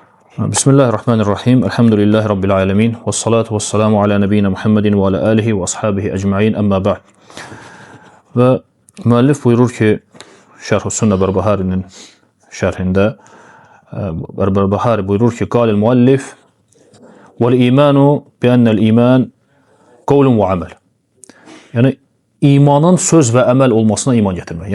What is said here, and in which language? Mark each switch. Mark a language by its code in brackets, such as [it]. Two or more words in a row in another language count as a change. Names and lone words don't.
[ar] بسم الله الرحمن الرحيم. الحمد لله رب العالمين. والصلاة والسلام على نبينا محمد وعلى آله وأصحابه أجمعين. أما بعد. [az] Və müəllif buyurur ki, Şərh-ü Sünnə Bərbəhərinin şərhində Bərbəhəri buyurur ki, [ar] قال المؤلف والإيمان بأن الإيمان قول وعمل. [az] Yəni, imanın söz və əməl olmasına iman gətirmək.